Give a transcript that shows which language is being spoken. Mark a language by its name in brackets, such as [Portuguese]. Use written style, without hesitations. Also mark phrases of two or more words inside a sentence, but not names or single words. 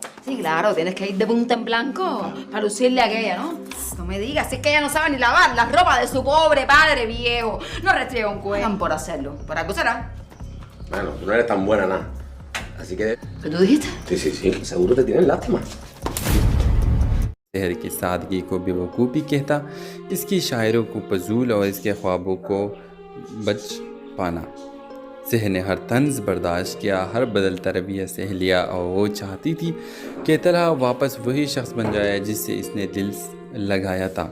[Spanish] Sí, claro, tienes que ir de punta en blanco para lucirle a aquella, ¿no? No me digas, es que ella no sabe ni lavar la ropa de su pobre padre viejo. No restriega un cuello por hacerlo. ¿Por algo será? Bueno, tú no eres tan buena nada. Así que... ¿Qué tú dijiste? Sí. Seguro te tienen lástima. [Hindi] शहर की सादगी को बेवकूफ़ी कहता, इसकी शायरों को फजूल और इसके ख्वाबों को बच पाना। शहर ने हर तंज बर्दाश्त किया, हर बदलता रवैया सह लिया और वो चाहती थी कि तलहा वापस वही शख्स बन जाए जिससे इसने दिल लगाया था।